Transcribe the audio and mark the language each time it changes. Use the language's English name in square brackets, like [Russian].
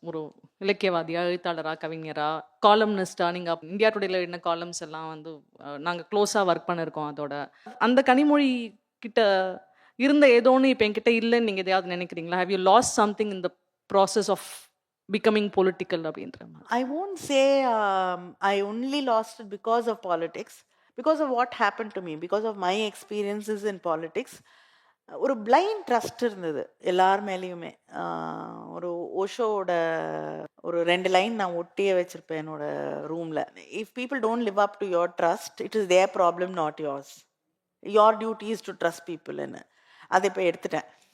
[Tamil] ஒரு இலக்கியவாதியா, எழுத்தாளரா, கவிஞரா, காலம்னிஸ்டா. நீங்க இந்தியா டுடேல எழுதின காலம்ஸ் எல்லாம் வந்து நாங்க க்ளோஸா ஒர்க் பண்ணிருக்கோம். அதோட அந்த கனிமொழி கிட்ட இருந்த ஏதோன்னு இப்ப என்கிட்ட இல்லைன்னு நீங்க எதையாவது நினைக்கிறீங்களா? [English] have you lost something in the process of becoming political [Tamil] அப்படின்ற மாதிரி? [English] I won't say I only lost it because of politics, because of what happened to me, because of my experiences in politics. [Tamil] ஒரு blind trust இருந்தது எல்லார் மேலேயுமே. ஒரு ஓஷோட ஒரு 2 line நான் ஒட்டியே வச்சிருப்பேன் என்னோட ரூம்ல. [English] If people don't live up to your trust, it is their problem, not yours. Your duty is to trust பீப்புள்னு. [Tamil] அதை இப்போ எடுத்துட்டேன்.